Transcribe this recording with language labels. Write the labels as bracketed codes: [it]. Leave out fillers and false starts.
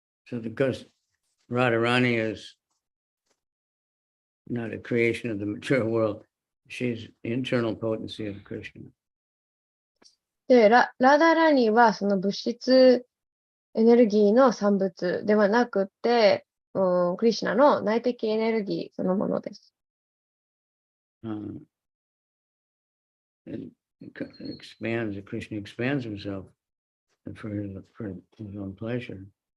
[en] So because Radharani is not a creation of the material world, she's internal potency of Krishna. [ja] で、ラダラニはその物質エネルギーの産物ではなくて、クリシュナの内的エネルギーそのものです。 [en] And Krishna expands himself for his own pleasure.